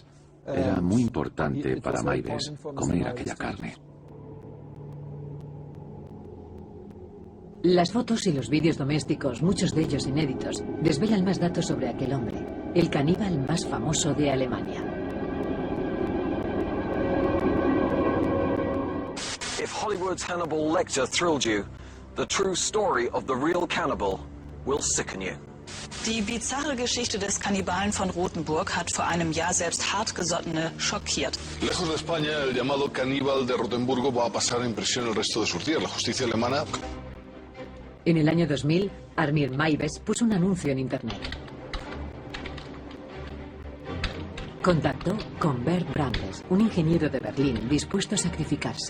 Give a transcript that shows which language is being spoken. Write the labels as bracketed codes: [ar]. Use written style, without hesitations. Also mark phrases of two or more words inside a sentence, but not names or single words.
[es] Era muy importante para Maives comer aquella carne. Las fotos y los vídeos domésticos, muchos de ellos inéditos, desvelan más datos sobre aquel hombre, el caníbal más famoso de Alemania. [en] If Hollywood's Hannibal Lecter thrilled you, the true story of the real cannibal will sicken you. [de] Die bizarre Geschichte des Kannibalen von Rotenburg hat vor einem Jahr selbst Hartgesottene schockiert. [es] Lejos de España, el llamado caníbal de Rotenburgo va a pasar en prisión el resto de sus días. La justicia alemana... En el año 2000, Armin Maives puso un anuncio en internet. Contactó con Bert Brandes, un ingeniero de Berlín dispuesto a sacrificarse.